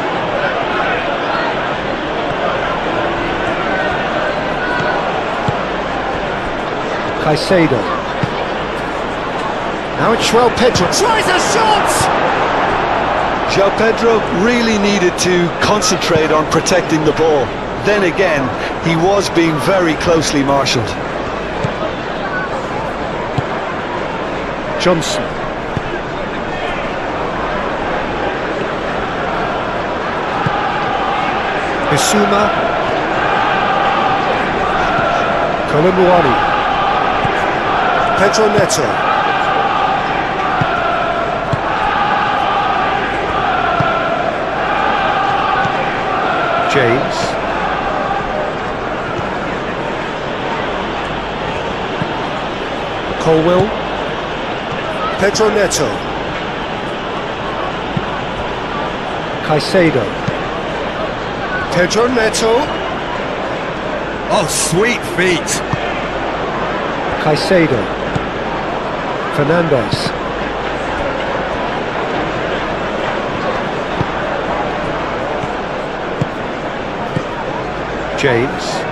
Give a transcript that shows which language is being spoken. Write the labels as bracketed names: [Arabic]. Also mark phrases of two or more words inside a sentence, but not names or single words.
[English] Caicedo. Now it's João Pedro. Tries a shot! João Pedro really needed to concentrate on protecting the ball. Then again, he was being very closely marshalled. Johnson. Bissouma. Kolomuani. Pedro Neto. James. Colwill. Pedro Neto. Caicedo. Pedro Neto. Oh, sweet feet. Caicedo. Fernandez. James.